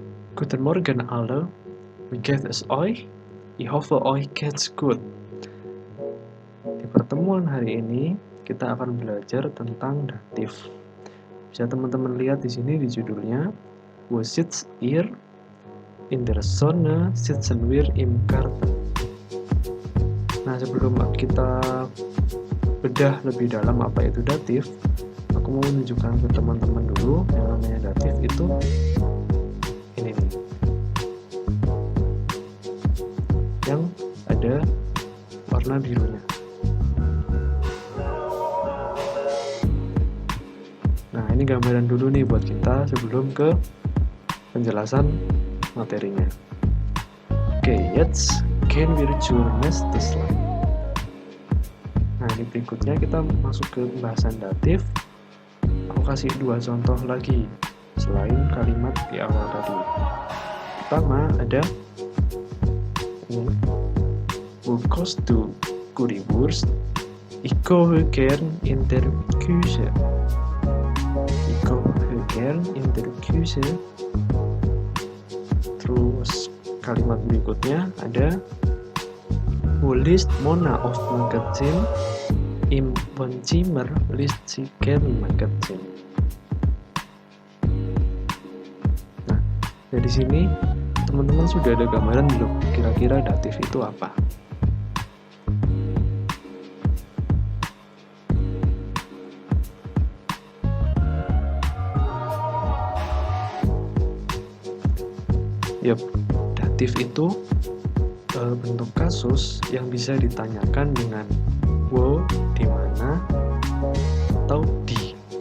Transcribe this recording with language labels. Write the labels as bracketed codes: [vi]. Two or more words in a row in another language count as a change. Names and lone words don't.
[de] Guten Morgen alle, wie geht es euch? Ich hoffe euch geht's gut. [id] Di pertemuan hari ini kita akan belajar tentang datif. Bisa teman-teman lihat di sini di judulnya, [de] Wo sitzt ihr? In der Sonne sitzen wir im Garten. [id] Nah, sebelum kita bedah lebih dalam apa itu datif, aku mau menunjukkan ke teman-teman dulu yang namanya datif itu ini nih. Yang ada warna birunya. Nah, ini gambaran dulu nih buat kita sebelum ke penjelasan materinya. Oke, [de] jetzt gehen wir zur nächsten Slide. [id] Nah, di berikutnya kita masuk ke pembahasan datif. Aku kasih dua contoh lagi selain kalimat di awal tadi. Pertama ada ini, [de] Wo kost du currywurst? Ich koche gern in der Küche. Ich koche gern in der Küche. [id] Terus kalimat berikutnya ada [de] Wo liest Mona auf Magazin? Im Wohnzimmer liest sie gern Magazin. [id] Nah, dari sini teman-teman sudah ada gambaran belum kira-kira datif itu apa? Yap, datif itu bentuk kasus yang bisa ditanyakan dengan wo, di mana, atau di.